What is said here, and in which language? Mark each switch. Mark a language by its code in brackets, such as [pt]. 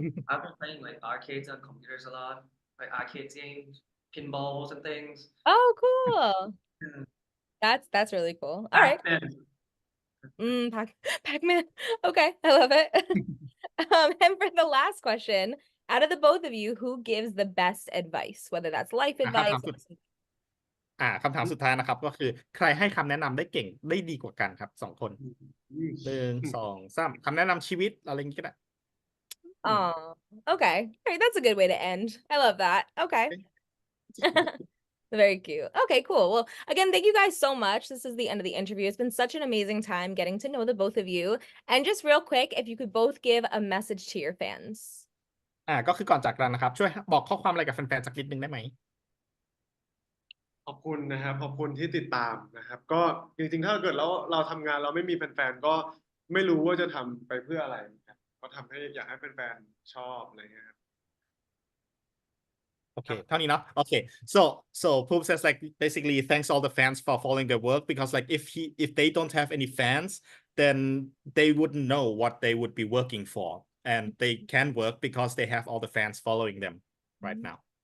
[en] I've been playing like arcades on computers a lot, like arcade games, pinballs and things. Oh, cool. Yeah. That's really cool. All right. Pac-Man. Pac-Man. Okay, I love it. And for the last question, out of the both of you, who gives the best advice, whether that's life [th] คำถาม [en] advice [th] สุดคำถามสุดท้ายนะครับ ก็คือใครให้คำแนะนำได้เก่งได้ดีกว่ากันครับ2 คน1 2 3คำแนะนำชีวิตอะไรอย่างงี้ก็ได้ [en] Oh, okay. All right, that's a good way to end. I love that. Okay. Very cute. Okay, cool. Well, again, thank you guys so much. This is the end of the interview. It's been such an amazing time getting to know the both of you. And just real quick, if you could both give a message to your fans. [th] ก็คือก่อนจากกันนะครับ ช่วยบอกข้อความอะไรกับแฟนๆสักนิดนึงได้ไหม ขอบคุณนะครับขอบคุณที่ติดตามนะครับ ก็จริงๆถ้าเกิดเราทำงานเราไม่มีแฟนๆก็ไม่รู้ว่าจะทำไปเพื่ออะไรครับก็ทำให้อยากให้แฟนๆชอบอะไรเงี้ยครับ [en] Okay, [th] เท่านี้เนาะ [en] Okay, so Pooms says like basically thanks all the fans for following their work because like if they don't have any fans, then they wouldn't know what they would be working for, and they can work because they have all the fans following them right now.